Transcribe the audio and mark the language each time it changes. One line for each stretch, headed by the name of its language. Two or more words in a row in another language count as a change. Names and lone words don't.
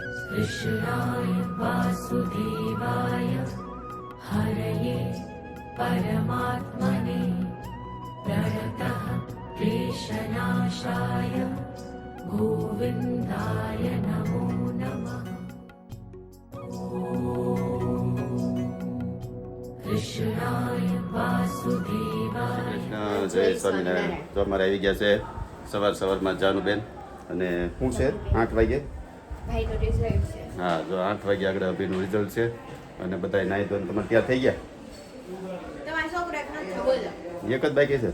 Sanskrit: कृष्णाय वासुदेवाय हरये परमात्मने प्रणतः क्लेशनाशाय गोविन्दाय नमो नमः। कृष्णाय वासुदेवाय।
Gujarati: કૃષ્ણ જય સ્વામિનારાયણ. તો અમારે આવી ગયા છે સવારમાં જાનુબેન અને શું છે 8 વાગે ભાઈનો રિઝલ્ટ છે. હા, જો 8 વાગે આગળ અભિનું રિઝલ્ટ છે અને બધા નાહી ધોઈને તમારે ત્યાં થઈ ગયા. તમારા છોકરા નથી બોલો. એક જ બાકી છે